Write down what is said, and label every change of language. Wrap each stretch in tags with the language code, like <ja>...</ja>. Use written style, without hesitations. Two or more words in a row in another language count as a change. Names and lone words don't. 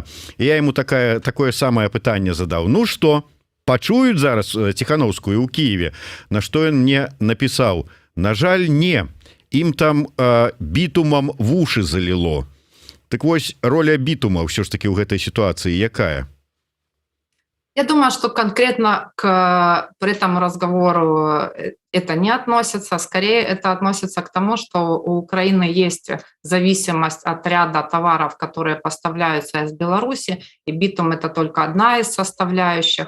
<be>Я ему такое самае пытанне задаў:</be> <ru>ну что,</ru> <be>пачуюць зараз Ціхановскую ў Кіеве? На што ён мне напісаў: на жаль, не, ім там бітумам вушы заліло. Так вось, роля бітума ўсё ж таки ў гэтай сітуацыі якая?</be> <ru>Я думаю, что конкретно к этому разговору это не относится. Скорее, это относится к тому, что у Украины есть зависимость от ряда товаров, которые поставляются из Беларуси, и битум — это только одна из составляющих.</ru>